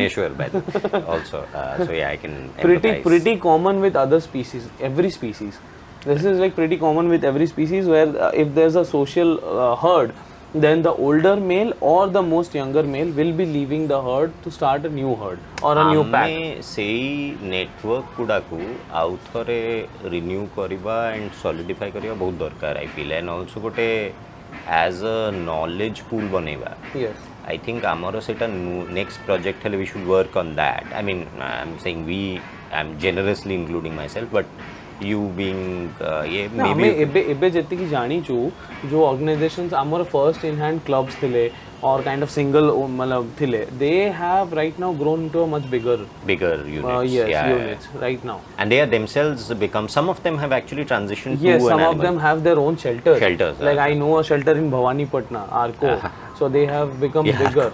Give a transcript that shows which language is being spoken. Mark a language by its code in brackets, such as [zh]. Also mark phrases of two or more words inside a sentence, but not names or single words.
[en] Bhubaneswar, by the way, also. So yeah, I can Pretty empathize. common with other species, every species. This is like pretty common with every species where if there's a social herd, then the older male or the most younger male will be leaving the herd to start a new herd or a new pack. [or] ଆମେ ସେଇ ନେଟୱାର୍କ ଗୁଡ଼ାକୁ ଆଉ ଥରେ ରିନ୍ୟୁ କରିବା [en] and solidify [or] କରିବା ବହୁତ ଦରକାର [en] I feel and also [or] ଗୋଟେ [en] as a knowledge pool [or] ବନେଇବା [en] Yes. I think [or] ଆମର ସେଇଟା [en] next project ହେଲେ we should work on that. I mean, I'm saying I'm generously including myself, but you being ନା maybe [or] ଆମେ ଏବେ ଯେତିକି ଜାଣିଛୁ ଯୋଉ [en] ଅର୍ଗାନାଇଜେସନ୍ସ ଆମର first in hand clubs ଥିଲେ or kind of single मतलब thile, they have right now grown into a much bigger units. yes, Yeah, units right now. and they are themselves become, some of them have actually transitioned Yes, to some an of animal. them have their own shelters. Like I okay. know a shelter in Bhavani Patna, Arco. So they have become bigger.